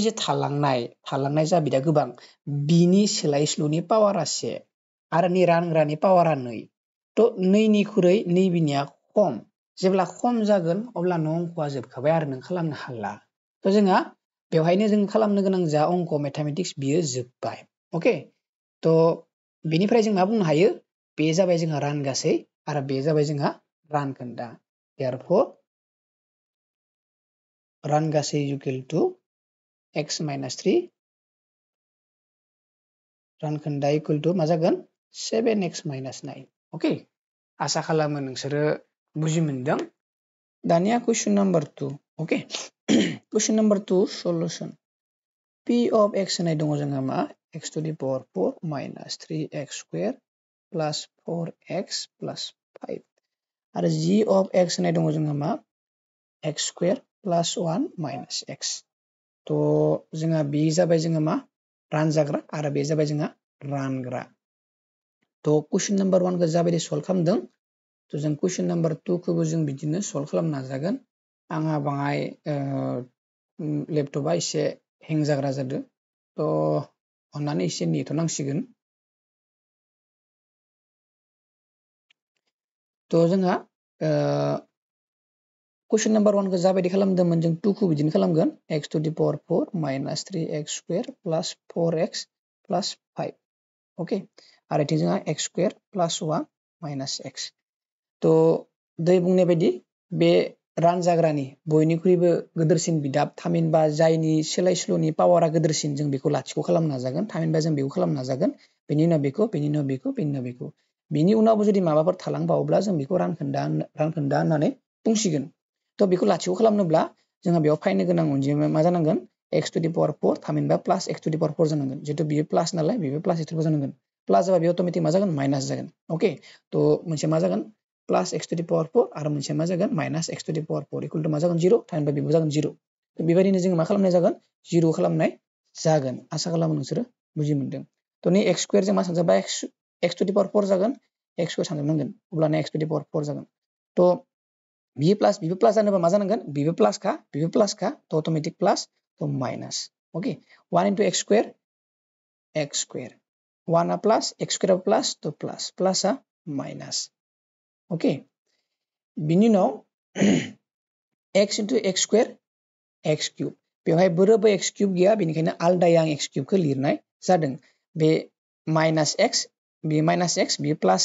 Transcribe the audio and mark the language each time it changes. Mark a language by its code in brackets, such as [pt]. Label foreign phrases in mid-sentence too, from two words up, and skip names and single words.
[brx] जे थालांनाय जा बिदा गोबां बिनि सोलायस्लुनि पावारा 1 आरो नि रानग्रानि पावारा 2 थ' 2 निख्रुइ नैबेनिया खम जेब्ला खम जागोन अब्ला अंकआ जोबखाबाय आरो नों खालामनो हाला थ' जोंहा बेवहायनो जों खालामनो गोनां जा अंक मैथमेटिक्स बियो जोब्बाय अके थ' बेनिफ्राय जों मा बुंनो हायो बे जाबाय जोंहा रानगासै आरो बे जाबाय जोंहा रानखोन्दा therefore रानगासै [en] equal to x - 3 [brx] रानखोन्दा [en] equal to [brx] मा जागोन 7x - 9 अके आसा खालामो नोंसोरो बुजि मोनदों दानिया [en] question number 2 [brx] अके [en] question number 2 solution p of x [brx] होननाय दङ जोंहा मा [en] x to the power 4 minus 3x² plus 4x plus 5 [brx] आरो [en] g of x [brx] होननाय दङ जोंहा मा [en] x² plus 1 minus x [brx] थ' जोंहा बे जाबाय जोंहा मा रानजाग्रा आरो बे जाबाय जोंहा रानग्रा थ' [en] question number 1 [brx] खौ जाबायदि सल्भ खालामदों थ' जों [en] question number 2 [brx] खौबो जों बिदिनो सल्भ खालामनो नाजागोन आंहा बाङाय लेपटपा एसे हें जाग्रा जादों थ' अन्नानै एसे नेथ'नांसिगोन थ' जोंहा [en] question number 1 [brx] खौ जाबायदि खालामदोंमोन जों 2 खौ बिदिनो खालामगोन [en] x to the power 4 minus 3x² plus 4x plus 5 [brx] अके आरो इथिं जोंहा [en] x² plus 1 minus x [brx] थ' दै बुंनाय बायदि बे रानजाग्रानि बयनिख्रुइबो गोदोरसिन बिदाब थामहिनबा जायनि सोलायस्लुनि पावारा गोदोरसिन जों बेखौ लाथिख' खालामनो नाजागोन थामहिनबा जों बेखौ खालामनो नाजागोन बेनि उनाव बेखौ बेनि उनावबो जुदि माबाफोर थालांबावोब्ला जों बेखौ रानखोन्दा होननानै बुंसिगोन थ' बेखौ लाथिख' खालामनोब्ला जोंहा बेयाव फायनो गोनां अनजिमाया मा जानांगोन [en] x to the power [brx] 4 थामहिनबा [en] plus x to the power 4 [brx] जानांगोन जिहेतु बियो प्लास नालाय बेबो [en] plus x to the power [brx] जानांगोन प्लास जाबा बेयो अट'मेटिक मा जागोन माइनास जागोन अके थ' मोनसे मा जागोन [en] plus x to the power 4 [brx] आरो मोनसे मा जागोन [en] minus x to the power 4 equal to [brx] मा जागोन 0 थामहिनबा बेबो जागोन 0 थ' बेबायदिनो जोङो मा खालामनाय जागोन 0 खालामनाय जागोन आसा खालामो नोंसोरो बुजि मोनदों थ' नै x² जों मा सानजाबा [en] x to the power 4 [brx] जागोन x² सानजाबनांगोन अब्लाना [en] x to the power 4 [brx] जागोन थ' बियो प्लास जानोबा मा जानांगोन बिबो प्लास का थ' [en] automatic plus [brx] थ' [en] minus okay 1 into x² [brx] 1 आ प्लास x² आ प्लास थ' प्लासआ माइनास ओके बिनि उनाव [en] x into x² x³ [brx] बेवहाय बोरोबो x³ गैया बेनिखायनो आलदायै आं x³ खौ लिरनाय जादों बे [en] minus x [brx] बे [en] minus x [brx] बे प्लास